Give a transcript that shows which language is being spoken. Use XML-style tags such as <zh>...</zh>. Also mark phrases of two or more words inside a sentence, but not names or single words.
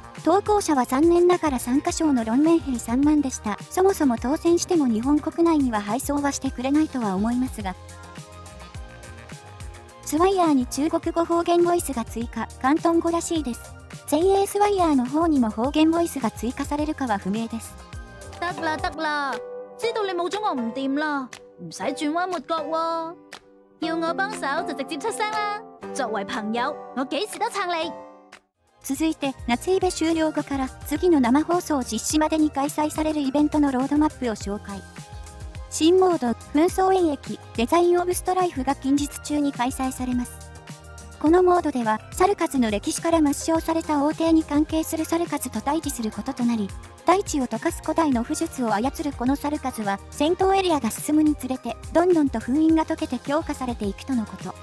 <ja>投稿者は残念ながら参加賞の論面兵3万でした。そもそも当選しても日本国内には配送はしてくれないとは思いますが。スワイヤーに中国語方言ボイスが追加、広東語らしいです。前衛スワイヤーの方にも方言ボイスが追加されるかは不明です。</ja> <yue>得啦得啦，知道你冇咗我唔掂啦，唔使轉彎抹角喎。要我幫手就直接出聲啦。作為朋友，我幾時都撐你。</yue> <ja>続いて、夏イベ終了後から次の生放送実施までに開催されるイベントのロードマップを紹介。新モード、紛争演疫、デザインオブストライフが近日中に開催されます。このモードでは、サルカズの歴史から抹消された王帝に関係するサルカズと対峙することとなり、大地を溶かす古代の巫術を操るこのサルカズは、戦闘エリアが進むにつれて、どんどんと封印が解けて強化されていくとのこと。</ja>